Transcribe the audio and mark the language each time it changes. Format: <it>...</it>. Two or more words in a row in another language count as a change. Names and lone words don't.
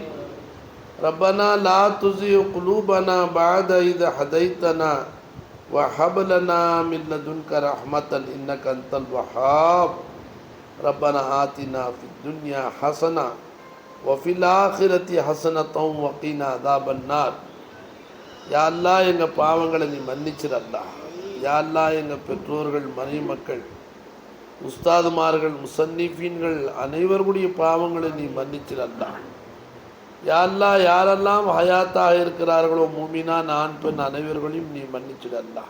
<ar>ربنا لا تزغ قلوبنا بعد إذ هديتنا وهب لنا من لدنك رحمة إنك أنت الوهاب. ربنا آتنا في الدنيا حسنة وفي الآخرة حسنة وقنا عذاب النار. يا الله</ar> <ta>எங்கள் பாவங்களை நீ மன்னிச்சிரு அல்லாஹ்.</ta> <ar>يا الله</ar> <ta>எங்கள் பெற்றோர்கள் மனைமக்கள் உஸ்தாதுமார்கள் முசன்னிஃபீன்கள் அனைவருடைய பாவங்களை நீ மன்னிச்சிரு அல்லாஹ்.</ta> <ar>يا الله</ar> <ta>யாரெல்லாம் ஹயாத்தாக இருக்கிறார்களோ மூமினான் ஆண் பெண் அனைவர்களையும் நீ மன்னிச்சிடு அல்லாஹ்.</ta>